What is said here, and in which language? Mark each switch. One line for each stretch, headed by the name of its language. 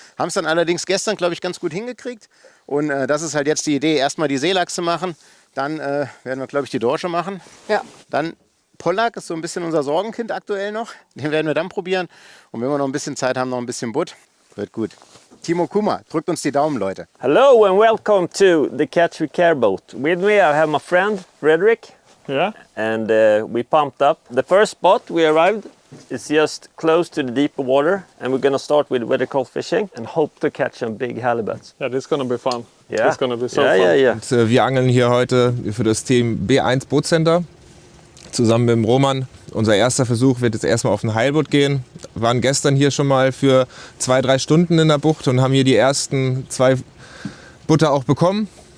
German: Haben es dann allerdings gestern, glaube ich, ganz gut hingekriegt. Und das ist halt jetzt die Idee, erstmal die Seelachse machen. Dann werden wir, glaube ich, die Dorsche machen. Ja. Dann Pollack ist so ein bisschen unser Sorgenkind aktuell noch. Den werden wir dann probieren. Und wenn wir noch ein bisschen Zeit haben, noch ein bisschen Butt. Wird gut. Team Okuma, drückt uns die Daumen, Leute.
English: Hello and welcome to the Catch with Care boat. With me I have my friend Fredrik. Yeah. And we pumped up. The first spot we arrived is just close to the deeper water, and we're gonna start with vertical fishing and hope to catch some big halibuts. Yeah, this is gonna be fun. Yeah. It's gonna be so yeah, fun. yeah, yeah.
German: Und, wir angeln hier heute für das Team B1 Bootcenter zusammen mit dem Roman. Unser erster Versuch wird jetzt erstmal auf ein Heilboot gehen. Wir waren gestern hier schon mal für 2-3 Stunden in der Bucht und haben hier die ersten 2 Butter auch bekommen.